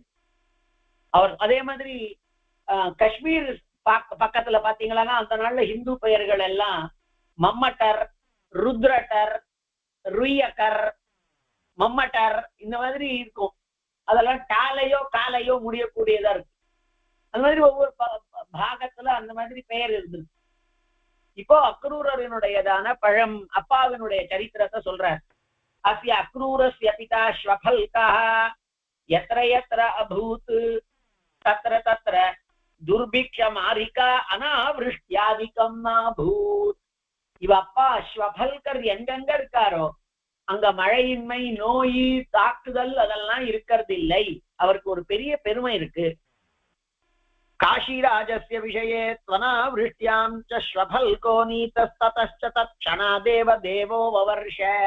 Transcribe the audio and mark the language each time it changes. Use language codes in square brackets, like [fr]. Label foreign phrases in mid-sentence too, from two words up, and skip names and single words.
[ta] அவர் அதே மாதிரி காஷ்மீர் பக்கத்துல பாத்தீங்களா அந்த நாள்ல ஹிந்து பெயர்கள் எல்லாம் மம்மட்டர், ருத்ரட்டர், ருய்யக்கர், மம்மட்டர் இந்த மாதிரி இருக்கும். அதெல்லாம் டாலையோ காலையோ முடியக்கூடியதா இருக்கு. அந்த மாதிரி ஒவ்வொரு பாகத்துல அந்த மாதிரி பெயர் இருந்தது. இப்போ அக்ரூரனுடையதான பழம் அப்பாவினுடைய சரித்திரத்தை சொல்றார். [sa] अस्य अक्रूरस्य पिता श्वफल्कः यत्र यत्र अभूत् तत्र तत्र दुर्भिक्ष मारिका अनावृष्ट्यादिकम् नाभूत्. [ta] இவ அப்பா ஸ்வபல்கர் எங்கெங்க இருக்காரோ அங்க மழையின்மை, நோய், தாக்குதல் அதெல்லாம் இருக்கிறது இல்லை. அவருக்கு ஒரு பெரிய பெருமை இருக்கு. [sa] काशिराजस्य विषये त्वनावृष्ट्यां च श्वफल्को नीतस्ततश्च तत्क्षणादेव देवो ववर्ष.